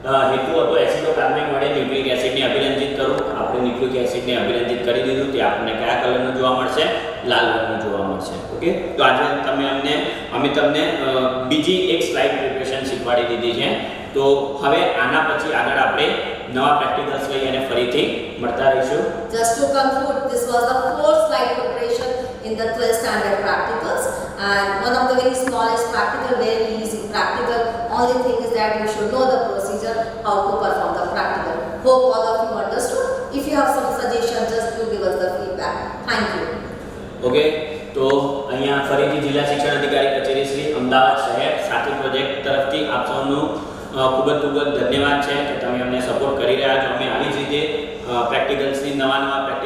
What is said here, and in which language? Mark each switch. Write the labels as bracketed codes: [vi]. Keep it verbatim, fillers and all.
[gu] હેતુ હતો એસિટોકાર્બાઇન વડે ન્યુક્લિક એસિડને અભિરંજિત કરવું. આપણે ન્યુક્લિક એસિડને અભિરંજિત કરી દીધું, તે આપણને કયા કલરનું જોવા મળશે? લાલ રંગનું જોવા મળશે. ઓકે, તો આજે તમે અમને અમે તમને બીજી એક સ્લાઇડ પ્રિપરેશન શીખવાડી દીધી છે. તો હવે આના પછી આગળ આપણે નવા પ્રેક્ટિકલ્સ લઈ અને ફરીથી મળતા રહીશું. [en] Just to conclude, this was the fourth slide preparation in the twelfth standard practicals, and one of the very smallest practical, very easy practical. Only thing is that you should know the procedure how to perform the practical. Hope all of you understood. If you have some suggestions, just do give us the feedback. Thank you. [gu] Okay, તો અહીંયા ફરીથી જિલ્લા શિક્ષણ અધિકારી કચેરી શ્રી અમદાવાદ શહેર સાથી project તરફથી આપ સૌનું ખૂબ જ ખૂબ જ ધન્યવાદ છે કે તમે અમને સપોર્ટ કરી રહ્યા છો. અમે આવી જ રીતે પ્રેક્ટિકલ્સની નવા નવા